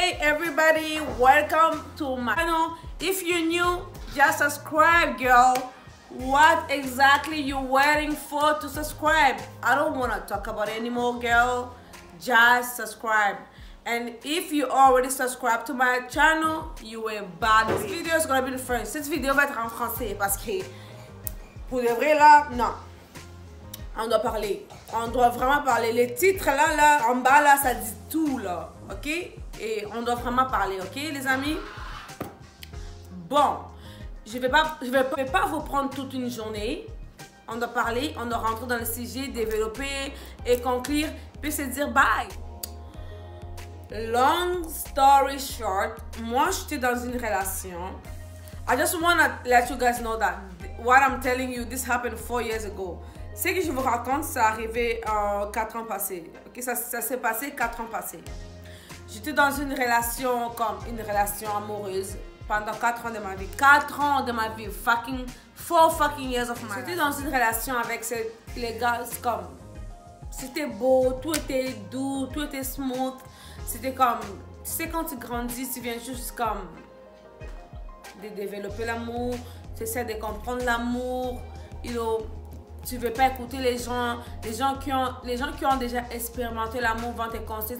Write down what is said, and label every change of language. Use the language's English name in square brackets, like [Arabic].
[English] everybody, welcome to my channel. If you're new, just subscribe, girl. What exactly you waiting for to subscribe? I don't want to talk about it anymore, girl. Just subscribe. And if you already subscribed to my channel, you are bad. This video is gonna be the first. [French] Cette vidéo va être en français parce que pour de vrai là, non. On doit parler. On doit vraiment parler. Les titres là, en bas là, ça dit tout là, ok? Et on doit vraiment parler, ok, les amis? Bon, je vais pas vous prendre toute une journée. On doit parler, on doit rentrer dans le sujet, développer et conclure, puis se dire bye. [English] Long story short, [French] moi j'étais dans une relation. [English] I just wanna let you guys know that what I'm telling you, this happened 4 years ago. [French] Ce que je vous raconte, ça arrivé 4 ans passés. Okay? Ça s'est passé 4 ans passés. J'étais dans une relation comme une relation amoureuse pendant 4 ans de ma vie. 4 ans de ma vie. [English] 4 fucking years of my life. [French] J'étais dans une relation avec les gars comme... C'était beau, tout était doux, tout était smooth. C'était comme... Tu sais, quand tu grandis, tu viens juste comme... de développer l'amour. Tu essaies de comprendre l'amour. [English] You know, [French] tu veux pas écouter les gens qui ont déjà expérimenté l'amour vont te conseiller.